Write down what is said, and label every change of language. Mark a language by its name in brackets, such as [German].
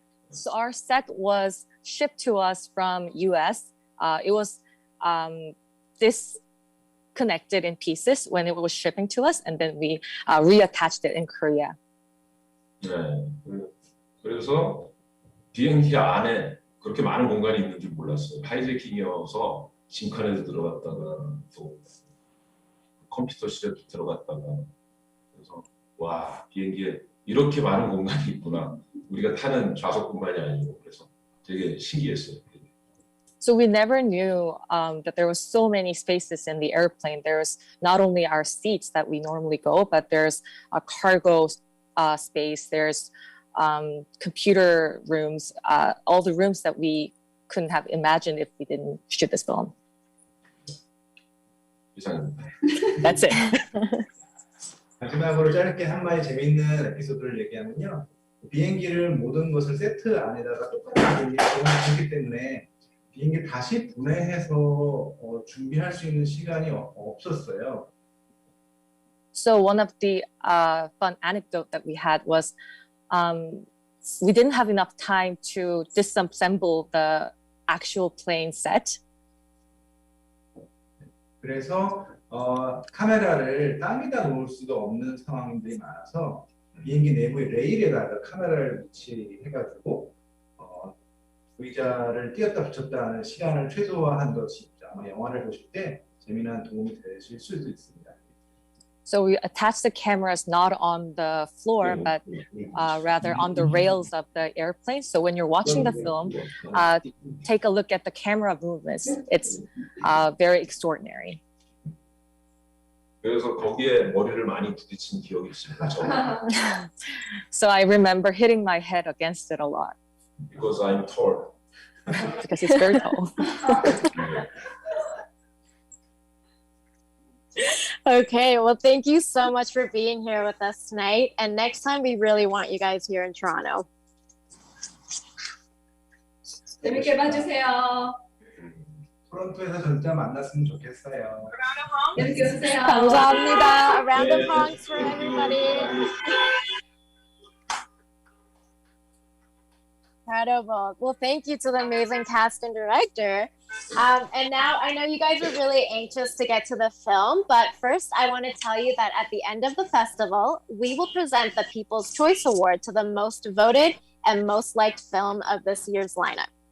[English] So our set was shipped to us from US. It was disconnected in pieces when it was shipping to us, and then we reattached it in Korea. [Korean] 네, 그래서 비행기 안에 그렇게 많은 공간이 있는 줄 몰랐어요. 하이제킹이어서 짐칸에도 들어갔다가 또 컴퓨터실에도 들어갔다가 그래서 와 비행기에 이렇게 많은 공간이 있구나. 우리가 타는 좌석뿐만이 아니고 그래서 되게 신기했어요. [English] So we never knew that there was so many spaces in the airplane. There's not only our seats that we normally go, but there's a cargo space. There's computer rooms, all the rooms that we couldn't have imagined if we didn't shoot this film. [Korean] 이상입니다. [English] That's it. [Korean] 마지막으로 짧게 한마디 재미있는 에피소드를 얘기하면요. 비행기를 모든 것을 세트 안에다가 똑같이 넣기 때문에 비행기 다시 분해해서 준비할 수 있는 시간이 없었어요. [English] So one of the fun anecdote that we had was we didn't have enough time to disassemble the actual plane set. [Korean] 그래서 카메라를 땅에다 놓을 수도 없는 상황들이 많아서 비행기 내부의 레일에다가 카메라를 위치해가지고 의자를 띄었다 붙였다 하는 시간을 최소화한 것이 아마 영화를 보실 때 재미난 도움이 되실 수도 있습니다. [English] So we attached the cameras not on the floor, but rather on the rails of the airplane. So when you're watching the film, take a look at the camera movements. It's very extraordinary. [Korean] 그래서 거기에 머리를 많이 부딪힌 기억이 있습니다. [English] So I remember hitting my head against it a lot. Because I'm tall. Because it's very tall. Okay, well, thank you so much for being here with us tonight. And next time, we really want you guys here in Toronto. [Korean] 재밌게 봐주세요. 토론토에서 진짜 만났으면 좋겠어요. 재밌게 보세요. 감사합니다. [English] A round of honks for everybody. Incredible. Well, thank you to the amazing cast and director. And now I know you guys are really anxious to get to the film, but first I want to tell you that at the end of the festival, we will present the People's Choice Award to the most voted and most liked film of this year's lineup.